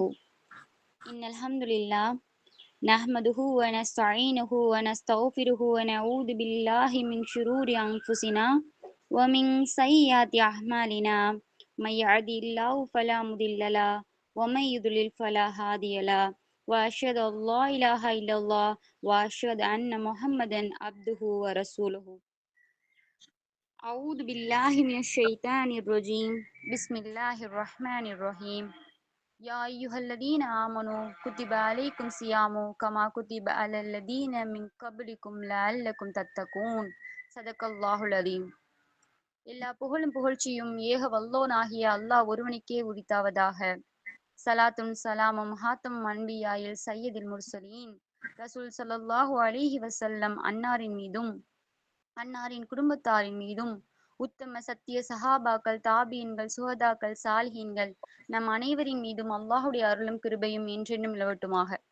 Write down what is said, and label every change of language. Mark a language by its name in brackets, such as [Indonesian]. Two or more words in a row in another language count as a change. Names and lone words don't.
[Arabic] إن الحمد لله نحمده ونستعينه ونستغفره ونعوذ بالله من شرور أنفسنا ومن سيئات أعمالنا. من يهده الله فلا مضل له ومن يضلل فلا هادي له. وأشهد أن لا إله إلا الله وأشهد أن محمدا عبده ورسوله. أعوذ بالله من الشيطان الرجيم. بسم الله الرحمن الرحيم. يا أيها الذين آمنوا كتب عليكم صيام كما كتب على الذين من قبلكم لعلكم تتقون. صدق الله العظيم. [Tamil] எல்லா புகழும் புகழ்ச்சியும் ஏக வல்லோனாகிய அல்லாஹ் ஒருவனுக்கே உரித்தாவதாக. சலாத்தும் சலாமும் [Arabic] خاتم الأنبياء سيد المرسلين رسول صلى الله عليه وسلم [Tamil] அன்னாரின் மீதும் அன்னாரின் குடும்பத்தாரின் மீதும் உத்தம சத்திய சஹாபாக்கள் தாபீன்கள் சுஹதாக்கள் சாலிஹீன்கள் நம் அனைவரின் மீதும் அல்லாஹுடைய அருளும் கிருபையும் என்றென்றும் நிலவட்டுமாக.